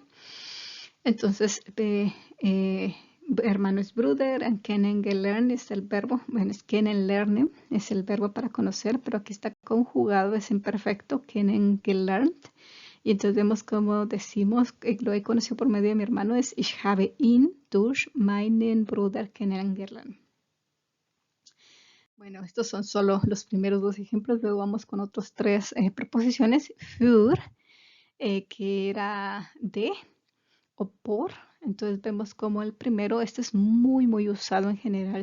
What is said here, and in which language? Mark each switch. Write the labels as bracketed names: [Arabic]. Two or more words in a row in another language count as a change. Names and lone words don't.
[Spanish] Entonces, hermano es Bruder, en kennengelernt es el verbo, bueno, es kennenlernen, es el verbo para conocer, pero aquí está conjugado, es imperfecto, kennengelernt. Y entonces vemos cómo decimos, lo he conocido por medio de mi hermano, es [German] ich habe ihn durch meinen Bruder kennengelernt. [Spanish] Bueno, estos son solo los primeros dos ejemplos, luego vamos con otros tres preposiciones. Für, que era de o por. Entonces vemos como el primero, este es muy usado en general.